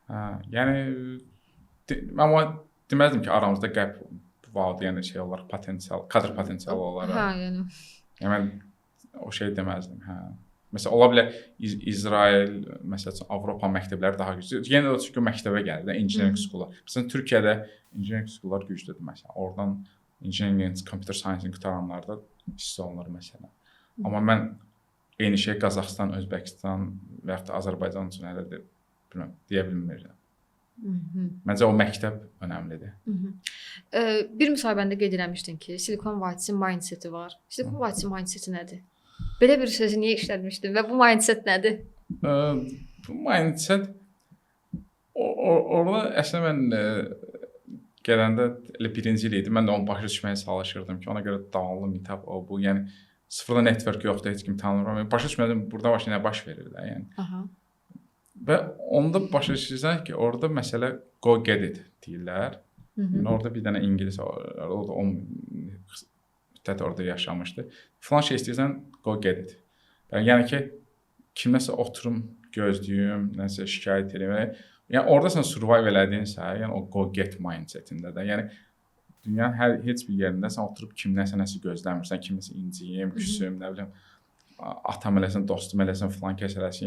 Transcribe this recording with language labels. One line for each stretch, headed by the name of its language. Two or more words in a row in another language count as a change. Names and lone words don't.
Azerbaijani: Yəni amma deməzdim ki, aramızda qəp vardı, yəni şey olaraq potensial, kadr potensialı olaraq. Hə, yəni. Yəni mən o şey deməzdim, hə. Məsələn, ola bilər İsrail, məsələn, Avropa məktəbləri daha güclü. Yenə də çünki məktəbə gəlir də
English: engineering school-lar.
Azerbaijani: Məsələn, Türkiyədə
English: engineering school-lar
Azerbaijani: güclüdür məsələn. Oradan engineering,
English: computer science-ı
Azerbaijani: qutaranlarda hissə olunur məsələn. Amma mən eyni şey Qazaxıstan, Özbəkistan və ya da Azərbaycan üçün hələ də bilmirəm, deyə bilmirəm. Məncə o məktəb önəmlidir. Bir müsahibəndə qeyd etmişdin ki, Silicon Valley-in mindset-i var. Silicon Valley-in mindset-i nədir? Belə bir sözü niyə işlətmişdin və bu mindset nədir? Bu mindset orada əslində mən gələndə elə birinci il idi. Mən də onu başa düşməyə çalışırdım ki, ona görə davamlı meetup o bu. Yəni sıfırda network yoxdur, heç kim tanımıram. Başa düşmədim burada nə baş verir də, yəni. Aha. Və onda başa düşürsən ki, orada məsələ
English: go get it
Azerbaijani: deyirlər. Yəni orada bir dənə ingilis var, o da 10 müddət orada yaşamışdı. Falan şey istəyirsən,
English: go get it.
Azerbaijani: Yəni ki, kimləsə oturum, gözləyim, nəsə şikayət edeyim. Yəni orada sən survive elədinsə, yəni o
English: go get
Azerbaijani: mindsetində də. Yəni dünyanın heç bir yerində sən oturub kimdənsə nəsə gözləmirsən, kiməsə inciyim, küsüm, nə bilim, atam eləsin, dostum eləsin, falan kəs eləsin.